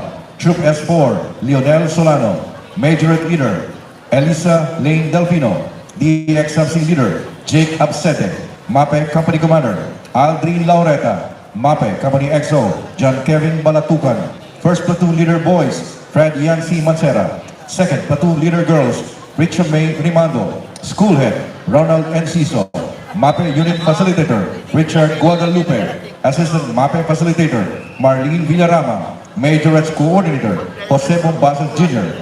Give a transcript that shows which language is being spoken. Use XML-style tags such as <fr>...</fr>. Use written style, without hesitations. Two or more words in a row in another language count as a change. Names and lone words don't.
<en>Troop S4, Lionel Solano. Majorette Leader, Elisa Lane Delfino. DXMC Leader, Jake Absete. MAPE Company Commander, Aldrin Laureta. MAPE Company XO, John Kevin Balatukan. First Platoon Leader Boys, Fred Yancy Mancera. Second Platoon Leader Girls, Richa May Rimando. School Head, Ronald Enciso. MAPE Unit Facilitator, Richard Guadalupe. Assistant MAPE Facilitator, Marlene Villarama. Majorettes Coordinator, Jose Bombasas Jr.</en>